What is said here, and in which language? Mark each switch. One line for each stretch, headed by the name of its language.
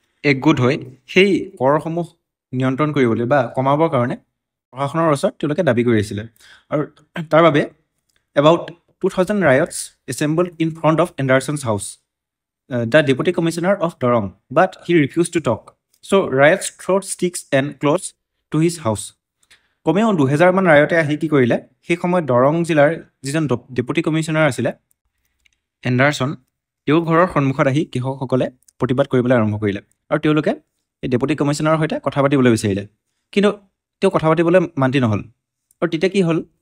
Assamese: একগোট হৈ সেই কৰসমূহ নিয়ন্ত্ৰণ কৰিবলৈ বা কমাবৰ কাৰণে প্ৰশাসনৰ ওচৰত তেওঁলোকে দাবী কৰি আহিছিলে আৰু তাৰ বাবে
English: About 2000 riots assembled in front of Anderson's house, the deputy commissioner of Dorong, but he refused to talk. So riots threw sticks and clothes to his house.
Assamese: কমেও 2000 মান ৰায়তে আহি কি কৰিলে সেই সময়ত দৰং জিলাৰ যিজন ডেপুটি কমিশ্যনাৰ আছিলে এণ্ডাৰছন তেওঁৰ ঘৰৰ সন্মুখত আহি কৃষকসকলে প্ৰতিবাদ কৰিবলৈ আৰম্ভ কৰিলে আৰু তেওঁলোকে এই ডেপুটি কমিশ্যনাৰৰ সৈতে কথা পাতিবলৈ বিচাৰিলে কিন্তু তেওঁ কথা পাতিবলৈ মান্তি নহ'ল আৰু তেতিয়া কি হ'ল